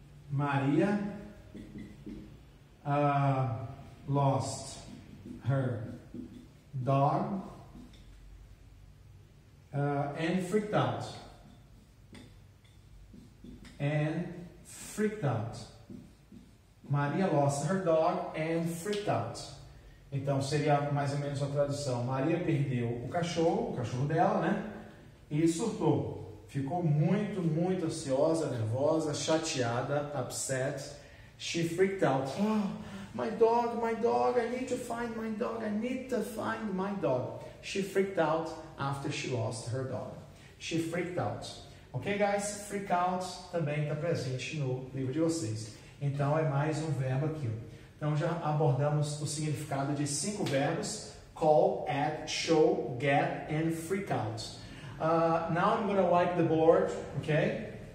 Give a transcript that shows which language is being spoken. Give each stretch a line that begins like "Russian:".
English: Maria lost her dog and freaked out. And freaked out. Maria lost her dog and freaked out.
Portuguese: Então seria mais ou menos a tradução. Maria perdeu o cachorro dela, né? E surtou. Ficou muito ansiosa, nervosa, chateada, upset.
English: She freaked out. Oh, my dog, I need to find my dog, I need to find my dog. She freaked out after she lost her dog. She freaked out. Ok, guys?
Portuguese: Freak out também está presente no livro de vocês. Então, é mais um verbo aqui. Então, já abordamos o significado de 5 verbos.
English: Call, add, show, get, and freak out. Now, I'm going to wipe the board, ok?